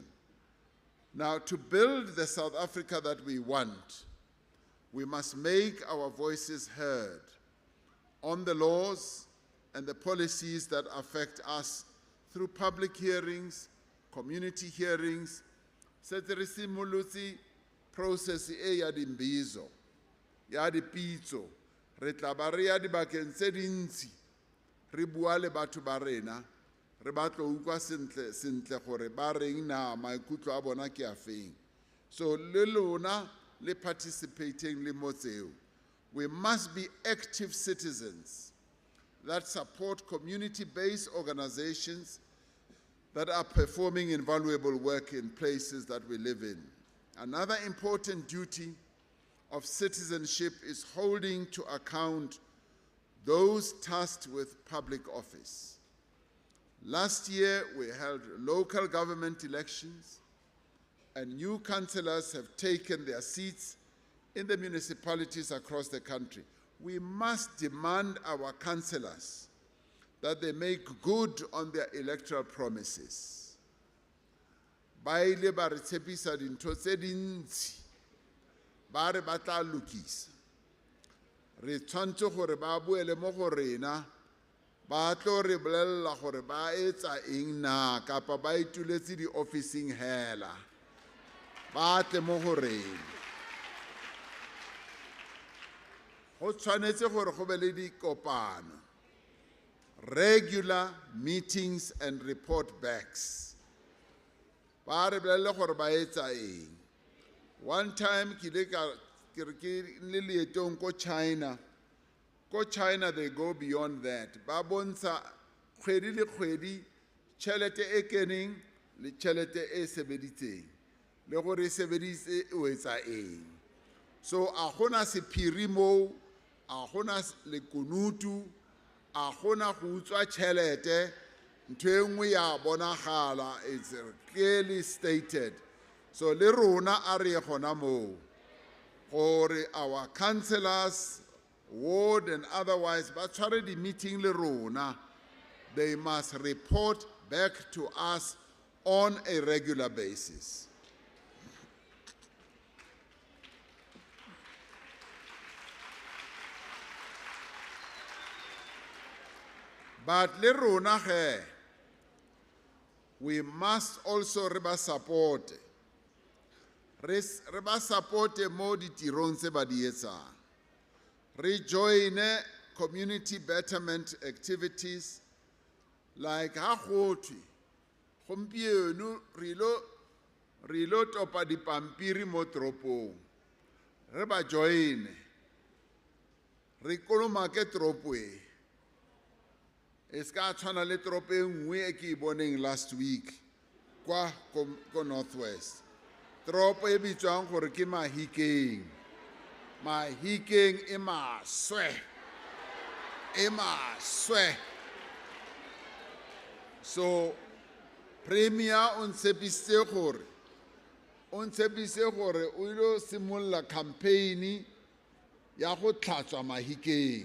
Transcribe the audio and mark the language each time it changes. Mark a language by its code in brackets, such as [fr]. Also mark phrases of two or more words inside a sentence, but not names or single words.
[en] Now, to build the South Africa that we want, we must make our voices heard on the laws and the policies that affect us through public hearings, community hearings. [tn] Setse re simolotse process e ya dimbizo, ya dipitso, re tla ba re ya dibakeng tse dintsi, re bua le batho ba rena, re batlo utlwa sentle gore ba reng na maikutlo a bona ke a feng. So le lona le participating le mo tseo. [en] We must be active citizens that support community-based organizations that are performing invaluable work in places that we live in. Another important duty of citizenship is holding to account those tasked with public office. Last year, we held local government elections, and new councillors have taken their seats in the municipalities across the country. We must demand our councillors that they make good on their electoral promises. [tn] Ba ile ba re tshepisa dintho tse dintsi, ba re ba tla lokisa. Re tshwantse gore ba buele mo go rena, ba tlo re bolella gore ba etsa eng na kapa ba ituletse di-officing hela. Ba tle mo go rena. go tshwanetse gore go be le dikopano, [en] regular meetings and report backs. [tn] Ba re bolelle gore ba etsa eng. One time ke le leetong ko China. [en] Ko China they go beyond that. [tn] Ba bontsha kgwedi le kgwedi tšhelete e keneng le tšhelete e sebeditseng le gore e sebeditse o etsa eng. So a gona sephiri moo, a gona lekunutu, a gona go utswa tšhelete, ntho e nngwe ya bonagala, [en] it's clearly stated. [tn] So le rona a re gona moo gore [en] our councillors, ward and otherwise, [tn] ba tshware di meeting le rona, [en] they must report back to us on a regular basis. [tn] But le rona ge, [en] we must also [tn] re ba [en] support. [tn] Re ba support mo ditirong tse ba di etsang. Re join [en] community betterment activities like [tn] ha gotwe gompieno re lo topa dipampiri mo toropong. Re ba join. Re kolomake toropo e. E ska tshwana le toropo e nngwe e ke e boneng [en] last week [tn] kwa ko Northwest. Toropo e bitswang gore ke Mahikeng. Mahikeng e maswe. E maswe. So Premier on tshepise gore o ilo simolla campaign ya go tlhatswa Mahikeng.